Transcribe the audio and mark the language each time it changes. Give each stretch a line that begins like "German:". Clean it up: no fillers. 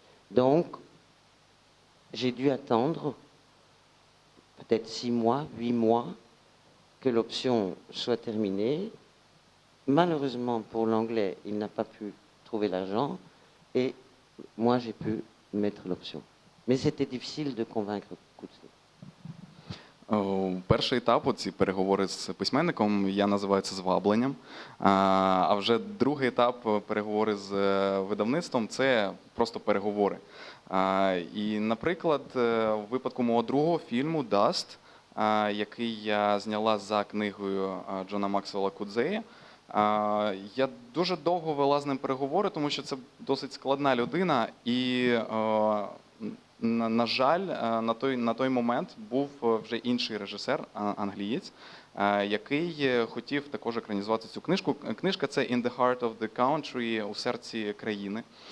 French: Donc, j'ai dû attendre peut-être 6 mois, 8 mois, que l'option soit terminée. Malheureusement pour l'anglais, il n'a pas pu trouver l'argent, et moi j'ai pu mettre l'option. Mais c'était difficile de convaincre Coetzee.
Ukrainian: Перший етап, оці переговори з письменником, я називаю це звабленням. А вже другий етап, переговори з видавництвом, це просто переговори. І, наприклад, в випадку мого другого фільму «Даст», який я зняла за книгою Джона Максвелла Кудзея, я дуже довго вела з ним переговори, тому що це досить складна людина, і на жаль, на той момент був вже інший режисер, англієць, який хотів також екранізувати цю книжку. Книжка – це «In the Heart of the Country», «У серці країни».